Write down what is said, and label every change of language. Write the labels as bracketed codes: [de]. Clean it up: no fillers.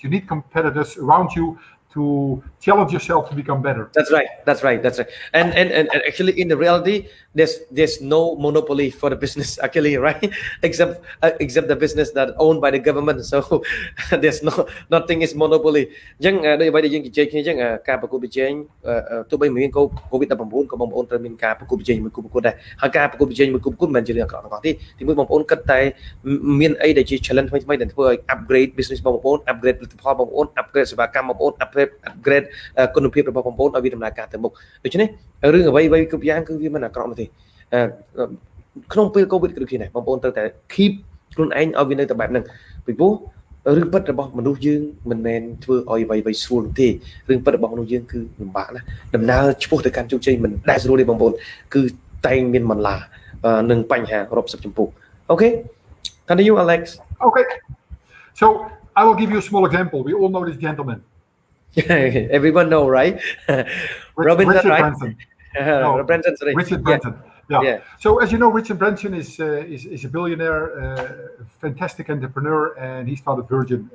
[en] You need competitors around you to challenge yourself to become better. That's right. And actually, in the reality, there's no monopoly for the business actually, right? Except the business that owned by the government. So there's nothing is monopoly. [km] អញ្ចឹងដូចអ្វីដែលយើងជជែកគ្នាអញ្ចឹងការប្រកួតប្រជែងទោះបីមាន COVID-19 ក៏បងប្អូនត្រូវមានការប្រកួតប្រជែងមួយគូប្រកួតដែរហើយការប្រកួតប្រជែងមួយគូប្រកួតមិនមែនជារឿងអាក្រក់ទាំងអស់ទេទីមួយបងប្អូនគិតតែមានអីដែលជា challenge ថ្មីៗដែលធ្វើឲ្យ upgrade business បងប្អូន upgrade ផលិតផលបងប្អូន upgrade សេវាកម្មបងប្អូន upgrade គុណភាពរបស់បងប្អូនឲ្យវាដំណើរការទៅមុខដូច្នេះរឿងអ្វីៗគ្រប់យ៉ាងគឺវាមិនអាក្រក់នោះទេ ក្នុងពេល COVID គឺដូចគ្នាដែរបងប្អូនត្រូវតែ keep ខ្លួនឯងឲ្យវានៅតែបែបហ្នឹងពីព្រោះរឿងពិតរបស់មនុស្សយើងមិនមែនធ្វើឲ្យអ្វីៗស្រួលទេរឿងពិតរបស់មនុស្សយើងគឺលំបាកណាស់ដំណើរឆ្ពោះទៅកាន់ជោគជ័យមិនដែលស្រួលទេបងប្អូនគឺតែងមានបន្លានិងបញ្ហារាប់សិបចំពោះអូខេ [en] Continue Alex. Okay. So I will give you a small example. We all know this gentleman. Everyone know, right? Richard Branson. Branson, sorry. Richard Branson. Yeah. So as you know, Richard Branson is a billionaire, fantastic entrepreneur, and he started Virgin.